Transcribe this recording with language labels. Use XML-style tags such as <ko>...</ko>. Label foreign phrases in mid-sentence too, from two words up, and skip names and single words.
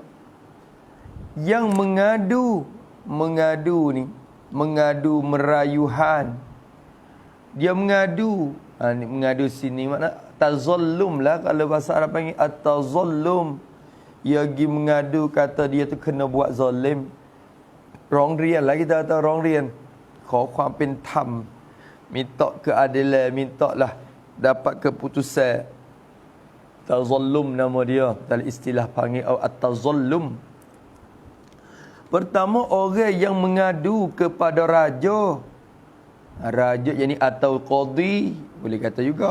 <ms>Yang mengadu ni, mengadu merayuhan. Dia mengadu. Ni mengadu sini makna tazallum lah kalau bahasa Arab panggil at-tazallum. Dia pergi mengadu kata dia tu kena buat zalim. ร้องเรียน lah kita kata</ms> <th>ร้องเรียน ขอความเป็นธรรม</th> <ms>minta keadilan, minta lah dapat keputusan. Tazallum nama dia dalam istilah panggil at-tazallum. Pertama orang yang mengadu kepada raja. Raja yang ni atau qadi, boleh kata juga.</ms>